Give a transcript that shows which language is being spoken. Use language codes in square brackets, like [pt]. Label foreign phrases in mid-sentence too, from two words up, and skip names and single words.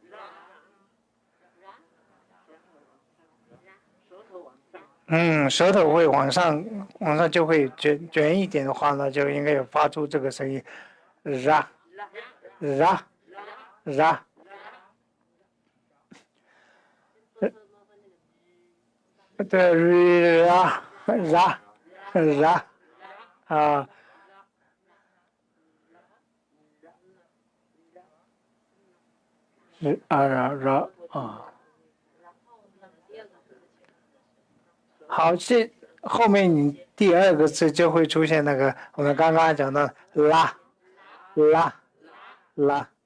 [zh] 舌头会往上就会卷一点的话呢，就应该有发出这个声音 ，ra ra ra，对，ra ra ra 啊。啊，好，后面你第二个字就会出现那个我们刚刚讲的拉拉拉